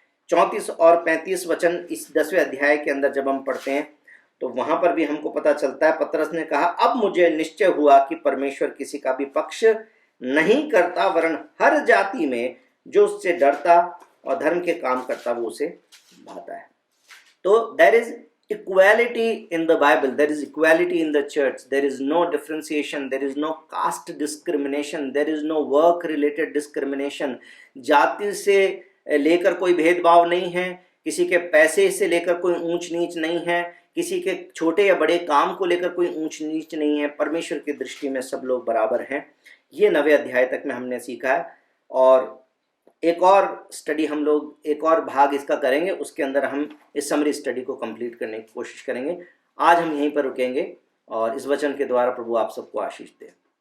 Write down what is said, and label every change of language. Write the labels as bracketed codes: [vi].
[hi] 34 और 35 वचन इस 10वें अध्याय के अंदर जब हम पढ़ते हैं तो वहां पर भी हमको पता चलता है, पतरस ने कहा, अब मुझे निश्चय हुआ कि परमेश्वर किसी का भी पक्ष नहीं करता, वरन हर जाति में जो उससे डरता और धर्म के काम करता वो उसे भाता है। [en] तो there is equality in the Bible, there is equality in the church, there is no differentiation, there is no caste discrimination, there is no work related discrimination। [hi] जाति से लेकर कोई भेदभाव नहीं है, किसी के पैसे से लेकर कोई ऊंच नीच नहीं है, किसी के छोटे या बड़े काम को लेकर कोई ऊंच नीच नहीं है। परमेश्वर की दृष्टि में सब लोग बराबर हैं। ये 9वें अध्याय तक में हमने सीखा है, और एक और स्टडी हम लोग, एक और भाग इसका करेंगे, उसके अंदर हम इस समरी स्टडी को कंप्लीट करने की कोशिश करेंगे। आज हम यहीं पर रुकेंगे और इस वचन के द्वारा प्रभु आप सबको आशीष दे।